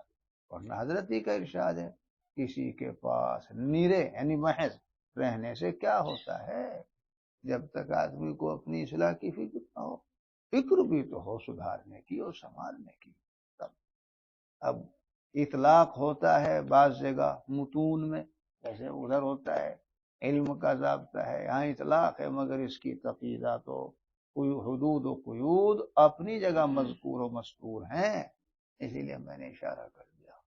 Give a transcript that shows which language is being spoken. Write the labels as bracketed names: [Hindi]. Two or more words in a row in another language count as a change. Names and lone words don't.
[Urdu] ورنہ حضرت ہی کا ارشاد ہے، کسی کے پاس نیرے یعنی محض رہنے سے کیا ہوتا ہے جب تک آدمی کو اپنی اصلاح کی فکر نہ ہو. فکر بھی تو ہو سدھارنے کی اور سنبھالنے کی. اب اطلاق ہوتا ہے بعض جگہ متون میں، جیسے ادھر ہوتا ہے علم کا ضابطہ ہے، یہاں اطلاق ہے، مگر اس کی تفصیلات و حدود و قیود اپنی جگہ مذکور و مذکور ہیں. اسی لیے میں نے اشارہ کر دیا.